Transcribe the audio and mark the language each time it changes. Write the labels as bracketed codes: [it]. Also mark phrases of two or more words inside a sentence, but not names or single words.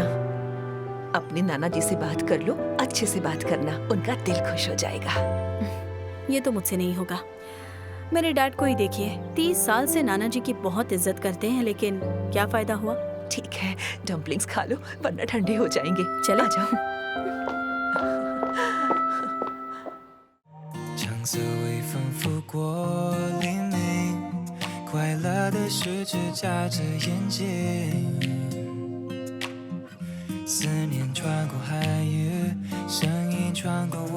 [hi] अपने नाना जी से बात कर लो, अच्छे से बात करना, उनका दिल खुश हो जाएगा। ये तो मुझसे नहीं होगा। मेरे डैड को ही देखिए, 30 साल से नाना जी की बहुत इज्जत करते हैं, लेकिन क्या फायदा हुआ? ठीक है, डम्पलिंग्स खा लो वरना ठंडे हो जाएंगे। चले। आ जाओ। [zh] 橙色微风拂过黎明，快乐的十指眨着眼睛，思念穿过海域，声音穿过